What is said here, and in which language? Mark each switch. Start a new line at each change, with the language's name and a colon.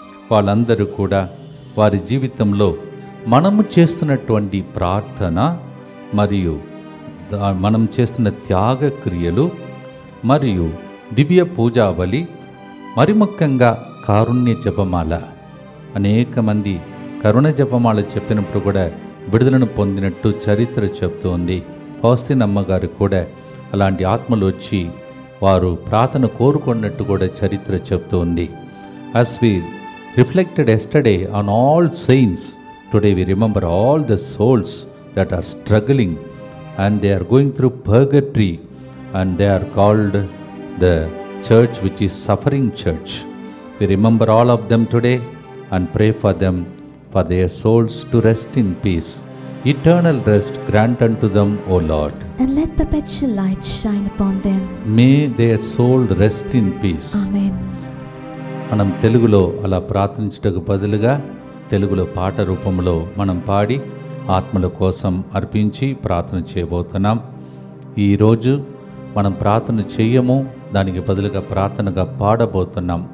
Telugu: వాళ్ళందరూ కూడా వారి జీవితంలో మనము చేస్తున్నటువంటి ప్రార్థన మరియు మనం చేస్తున్న త్యాగ క్రియలు మరియు దివ్య పూజావళి, మరి ముఖ్యంగా కారుణ్య జపమాల. అనేక మంది కరుణ జపమాల చెప్పినప్పుడు కూడా విడుదలను పొందినట్టు చరిత్ర చెప్తోంది. ఫౌస్టిన్ గారు కూడా అలాంటి ఆత్మలు వచ్చి వారు ప్రార్థన కోరుకున్నట్టు కూడా చరిత్ర చెప్తోంది.
English: As we reflected yesterday on all saints, today we remember all the souls that are struggling and they are going through purgatory, and they are called the church which is suffering church. We remember all of them today and pray for them, for their souls to rest in peace. Eternal rest grant unto them, O Lord. And let perpetual light shine upon them. May their soul rest in peace. Amen.
Telugu: మనం తెలుగులో అలా ప్రార్థించటకు బదులుగా తెలుగులో పాట రూపంలో మనం పాడి ఆత్మల కోసం అర్పించి ప్రార్థన చేయబోతున్నాం. ఈరోజు మనం ప్రార్థన చేయము, దానికి బదులుగా ప్రార్థనగా పాడబోతున్నాం.